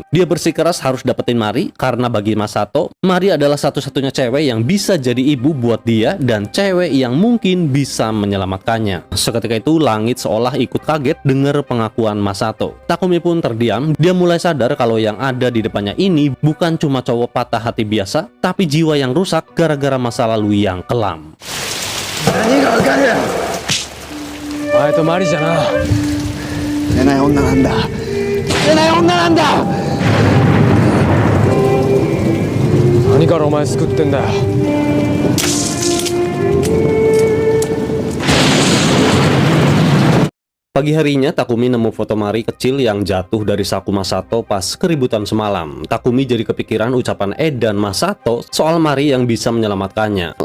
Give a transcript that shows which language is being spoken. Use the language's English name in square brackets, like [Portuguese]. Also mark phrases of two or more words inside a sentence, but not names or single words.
[Indonesian] Dia bersikeras harus dapetin Mari karena bagi Masato, Mari adalah satu-satunya cewek yang bisa jadi ibu buat dia dan cewek yang mungkin bisa menyelamatkannya. Seketika itu langit seolah ikut kaget dengar pengakuan Masato. Takumi pun terdiam. Dia mulai sadar kalau yang ada di depannya ini bukan cuma cowok patah hati biasa, tapi jiwa yang rusak gara-gara masa lalu yang kelam. [Japanese] 何がわかる。お前とマリじゃな。寝ない女なんだ。寝ない女なんだ。何からお前救ってんだよ。 [Indonesian] Pagi harinya, Takumi nemu foto Mari kecil yang jatuh dari saku Masato pas keributan semalam. Takumi jadi kepikiran ucapan Ed dan Masato soal Mari yang bisa menyelamatkannya.